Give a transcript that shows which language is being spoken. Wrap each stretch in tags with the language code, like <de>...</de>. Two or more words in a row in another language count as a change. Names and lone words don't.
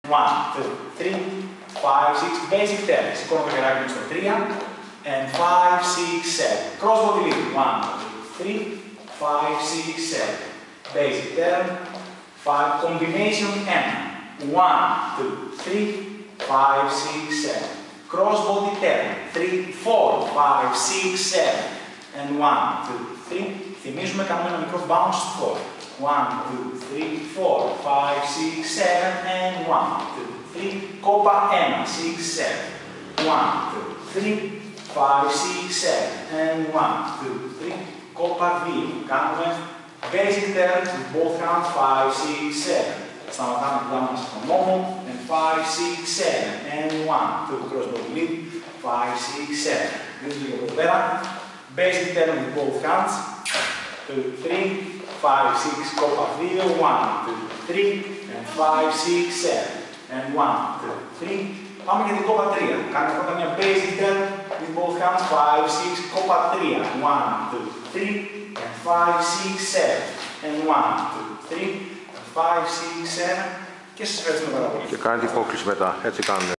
<en>1, 2, 3, 5, 6, basic turn.</en> <el>Σηκώνω το χεράκι μου στο 3,</el> <en>and 5, 6, 7. Cross body lift. 1, 2, 3, 5, 6, 7. Basic turn. 5, combination M. 1, 2, 3, 5, 6, 7. Cross body turn. 3, 4, 5, 6, 7. And 1, 2, 3.</en> <el>Θυμίζουμε, κάνουμε ένα μικρό bounce στο 4.</el> <en>1, 2, 3, 4, 5, 6, 7, and 1, 2, 3, κόπα 1, 6, 7, 1, 2, 3, 5, 6, 7, and 1, 2, 3, κόπα 2.</en> <el>Κάνουμε</el> <en>basic turn with both hands,</en> <el>5, 6, 7. Σταματάμε την πλάτη μας στον νόμο,</el> <en>and 5, 6, 7, and 1, 2, cross body lift, 5, 6, 7.</en> <el>Δείτε λίγο εδώ πέρα.</el> <en>Basic turn with both hands, 2, 3, 5, 6, κόπα 2, 1, 2, 3, and 5, 6, 7, and 1, 2, 3.</en> <el>Πάμε για την κόπα 3. Κάνουμε πρώτα μια</el> <en>basic turn with both hands,</en> <el>5, 6, κόπα 3, 1, 2, 3, and 5, 6, 7, and 1, 2, 3, and 5, 6, 7. Και σας ευχαριστούμε πάρα πολύ. Και κάνετε υπόκληση μετά, έτσι κάνουμε.</el>